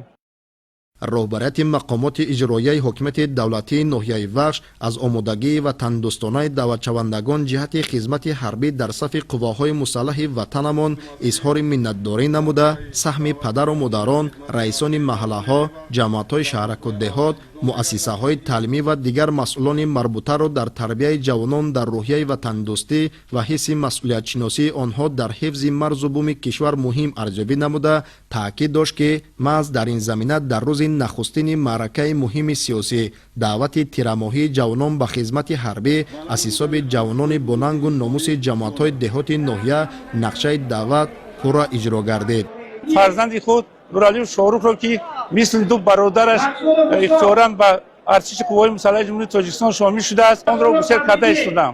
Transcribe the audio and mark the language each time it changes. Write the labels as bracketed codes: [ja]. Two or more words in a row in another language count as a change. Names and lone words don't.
[fa] رهبریت مقامات اجرایی حکومت دولتی ناحیه وخش از آمادگی و تندرستانه دعوت شوندگان جهت خدمت حربی در صف قواهای مسلح وطنمان اظهار منتداری نموده سهم پدر و مادران، رئیسان محله ها، جماعت های شهرک و دهات، مؤسسه های تعلیمی و دیگر مسئولان مربوطه را در تربیت جوانان در روحیه وطندوستی و حس مسئولیت شناسی آنها در حفظ مرز و بوم کشور مهم ارزیابی نموده [tg] таъкид дошт ки маҳз дар ин замина дар рӯзи нахустини маъракаи муҳими сиёсӣ даъвати тирамоҳии ҷавонон ба хизмати ҳарбӣ аз ҳисоби ҷавонони бонангу номуси ҷамоатҳои деҳоти ноҳия нақшаи даъват пурра иҷро гардид. фарзанди худ Нуралиев Шоҳрухро ки мисли ду бародараш ихтиёран ба артиши қувваҳои мусаллаҳаи ҷумҳурии Тоҷикистон шомил шудааст, онро гусел карда истодам.